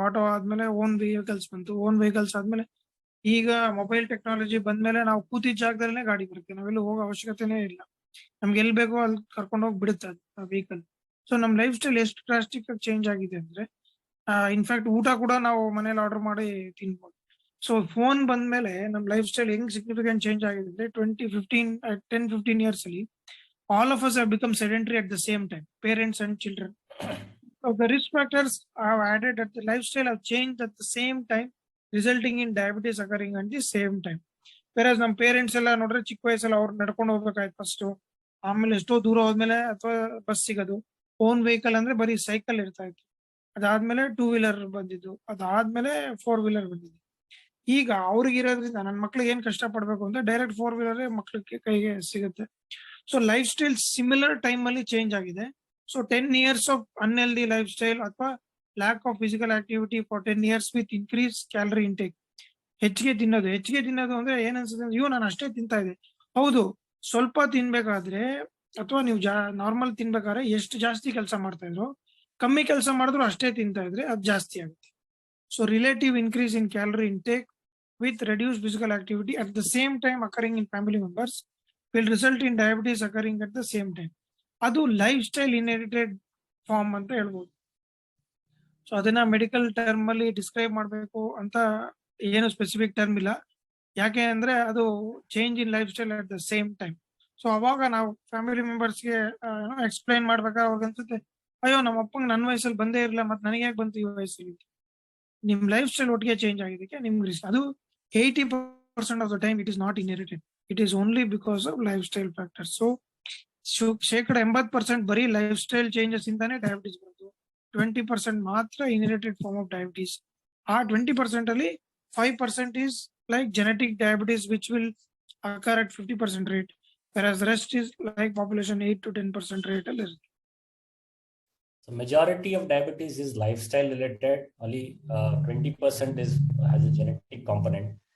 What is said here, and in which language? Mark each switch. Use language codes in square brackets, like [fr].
[kn] Auto ಆದ್ಮೇಲೆ own vehicles ಬಂತು. Own vehicles ಆದ್ಮೇಲೆ ಈಗ ಮೊಬೈಲ್ ಟೆಕ್ನಾಲಜಿ ಬಂದ್ಮೇಲೆ ನಾವು ಕೂತಿದ್ದ ಜಾಗದಲ್ಲೇ ಗಾಡಿ ಬರುತ್ತೆ. ನಾವೆಲ್ಲೂ ಹೋಗೋ ಅವಶ್ಯಕತೆನೇ ಇಲ್ಲ. ನಮ್ಗೆ ಎಲ್ಲಿ ಬೇಕೋ ಅಲ್ಲಿ ಕರ್ಕೊಂಡು ಹೋಗಿ ಬಿಡುತ್ತೆ ವೆಹಿಕಲ್. ಸೊ ನಮ್ ಲೈಫ್ ಸ್ಟೈಲ್ ಎಷ್ಟು ಡ್ರಾಸ್ಟಿಕ್ ಆಗಿ ಚೇಂಜ್ ಆಗಿದೆ ಅಂದ್ರೆ, ಇನ್ಫ್ಯಾಕ್ಟ್ ಊಟ ಕೂಡ ನಾವು ಮನೇಲಿ ಆರ್ಡರ್ ಮಾಡಿ ತಿನ್ಬೋದು. ಸೊ ಫೋನ್ ಬಂದ್ಮೇಲೆ ನಮ್ ಲೈಫ್ ಸ್ಟೈಲ್ ಹೆಂಗ್ ಸಿಗ್ನಿಫಿಕೆಂಟ್ ಚೇಂಜ್ ಆಗಿದೆ ಅಂದ್ರೆ 10-15 years ಅಲ್ಲಿ [en] all of us have become sedentary at the same time, parents and children. So the risk factors have added at the lifestyle have changed at the same time, resulting in diabetes occurring at the same time. [kn] Whereas ನಮ್ಮ parents ಎಲ್ಲ ನೋಡ್ರೆ ಚಿಕ್ಕ ವಯಸ್ಸಲ್ಲಿ ಅವ್ರು ನಡ್ಕೊಂಡು ಹೋಗ್ಬೇಕಾಯ್ತು first. ಆಮೇಲೆ ಎಷ್ಟೋ ದೂರ ಹೋದ್ಮೇಲೆ ಅಥವಾ ಬಸ್ ಸಿಗೋದು. ಓನ್ ವೆಹಿಕಲ್ ಅಂದ್ರೆ ಬರೀ ಸೈಕಲ್ ಇರ್ತಾ ಇತ್ತು. ಅದಾದ್ಮೇಲೆ 2 wheeler ಬಂದಿದ್ದು. ಅದಾದ್ಮೇಲೆ 4 wheeler ಬಂದಿದ್ದು. ಈಗ ಅವ್ರಿಗೆ ಇರೋದ್ರಿಂದ ನನ್ನ ಮಕ್ಳಿಗೆ ಏನ್ ಕಷ್ಟ ಪಡ್ಬೇಕು ಅಂದ್ರೆ ಡೈರೆಕ್ಟ್ 4 wheeler ಮಕ್ಳಿಗೆ ಕೈಗೆ ಸಿಗುತ್ತೆ. So life style similar time ಅಲ್ಲಿ ಚೇಂಜ್ ಆಗಿದೆ. [en] So 10 years of unhealthy lifestyle ಅಥವಾ lack of physical activity for 10 years with increase calorie intake. [kn] ಹೆಚ್ಚಿಗೆ ತಿನ್ನೋದು ಅಂದ್ರೆ ಏನ್ ಅನ್ಸುತ್ತೆ, ಅಯ್ಯೋ ನಾನು ಅಷ್ಟೇ ತಿಂತಾ ಇದೆ. ಹೌದು, ಸ್ವಲ್ಪ ತಿನ್ಬೇಕಾದ್ರೆ ಅಥವಾ ನೀವು ನಾರ್ಮಲ್ ತಿನ್ಬೇಕಾದ್ರೆ ಎಷ್ಟು ಜಾಸ್ತಿ ಕೆಲಸ ಮಾಡ್ತಾ ಇದ್ರು, ಕಮ್ಮಿ ಕೆಲಸ ಮಾಡಿದ್ರು ಅಷ್ಟೇ ತಿಂತಾ ಇದ್ರೆ ಅದು ಜಾಸ್ತಿ ಆಗುತ್ತೆ. [en] So relative increase in calorie intake with reduced physical activity at the same time occurring in family members will result in diabetes occurring at the same time. [kn] ಅದು ಲೈಫ್ ಸ್ಟೈಲ್ ಇನ್ಹೆರಿಟೆಡ್ ಫಾರ್ಮ್ ಅಂತ ಹೇಳ್ಬೋದು. So ಅದನ್ನ medical term ಅಲ್ಲಿ describe ಮಾಡಬೇಕು ಅಂತ ಏನು specific term ಇಲ್ಲ. ಯಾಕೆ ಅಂದ್ರೆ ಅದು [en] Change in lifestyle at the same time. [kn] So ಅವಾಗ ನಾವು ಫ್ಯಾಮಿಲಿ ಮೆಂಬರ್ಸ್ಗೆ ಎಕ್ಸ್ಪ್ಲೈನ್ ಮಾಡ್ಬೇಕಾದ್ರೆ ಅವ್ರಿಗೆ ಅನ್ಸುತ್ತೆ, ಅಯ್ಯೋ ನಮ್ಮ ಅಪ್ಪಂಗೆ ನನ್ನ ವಯಸ್ಸಲ್ಲಿ ಬಂದೇ ಇರಲಿಲ್ಲ, ಮತ್ತೆ ನನಗೆ ಯಾಕೆ ಬಂತು ಈ ವಯಸ್ಸಲ್ಲಿ. ನಿಮ್ ಲೈಫ್ ಸ್ಟೈಲ್ ಒಟ್ಟಿಗೆ ಚೇಂಜ್ ಆಗಿದ್ದಕ್ಕೆ ನಿಮ್ಗೆ ರಿಸ್ಕ್. ಅದು 80% of the time [en] It is not inherited, it is only because of lifestyle factors. [kn] So 80% ಬರೀ ಲೈಫ್ ಸ್ಟೈಲ್ ಚೇಂಜಸ್ ಇಂದಾನೆ ಡಯಾಬಿಟಿಸ್ ಬರೋದು. 20% ಮಾತ್ರ ಇನ್ಹೆರಿಟೆಡ್ ಫಾರ್ಮ್ ಆಫ್ ಡಯಾಬಿಟಿಸ್. ಆ 20% ಅಲ್ಲಿ [en] 5% is like genetic diabetes which will occur at 50% rate, whereas the rest is like population 8-10% rate [kn] ಅಲ್ಲಿ ಇರುತ್ತೆ. [en] So majority of diabetes is lifestyle related. Only 20% has a genetic component.